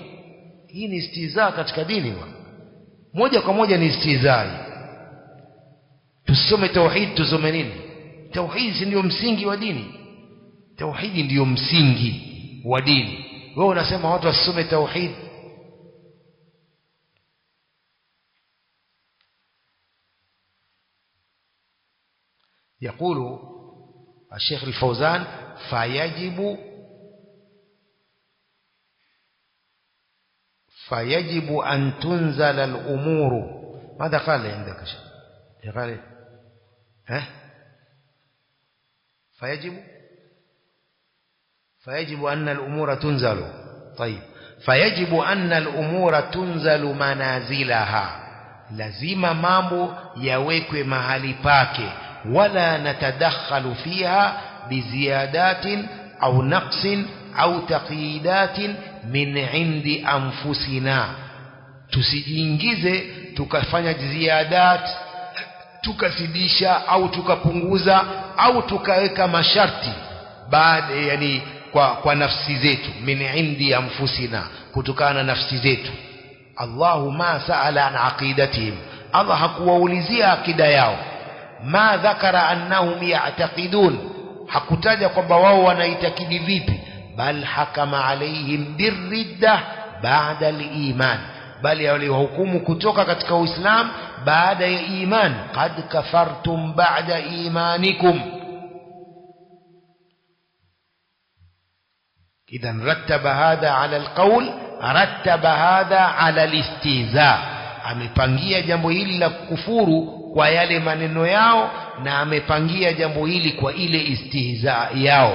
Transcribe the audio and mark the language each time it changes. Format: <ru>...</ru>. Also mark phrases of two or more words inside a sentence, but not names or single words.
<sw>Hii ni istihza katika dini bwana, moja kwa moja ni istihza. Tusome tauhid, tusome nini? Tauhid ndio msingi wa dini, tauhidi ndio msingi wa dini. Wewe unasema watu wasome tauhid.</sw> <ar>يقول الشيخ الفوزان فيجب أن تنزل الأمور. ماذا قال عندك شيء؟ قال فيجب أن الأمور تنزل. طيب، فيجب أن الأمور تنزل منازلها،</ar> <sw>lazima mambo yawekwe mahali pake.</sw> <ar>ولا نتدخل فيها بزيادات أو نقص أو تقييدات من عند أنفسنا.</ar> <sw>tusijiingize tukafanya ziyadat, tukazidisha au tukapunguza au tukaweka masharti baada, yani kwa nafsi zetu.</sw> <ar>من عند أنفسنا,</ar> <sw>kutokana na nafsi zetu.</sw> <ar>الله ما سأل عن عقيدتهم,</ar> <sw>Allah hakuwaulizia akida yao.</sw> <ar>ما ذكر أنهم يعتقدون,</ar> <sw>hakutaja kwamba wao wanaitakidi vipi.</sw> <ar>بل حكم عليهم بالردة بعد الإيمان,</ar> <sw>bali waliwahukumu kutoka katika Uislamu baada ya iman.</sw> <ar>قد كفرتم بعد إيمانكم إذن رتب هذا على القول رتب هذا على الاستهزاء,</ar> <sw>amepangia jambo hili la kufuru kwa yale maneno yao, na amepangia jambo hili kwa ile istihza yao.</sw>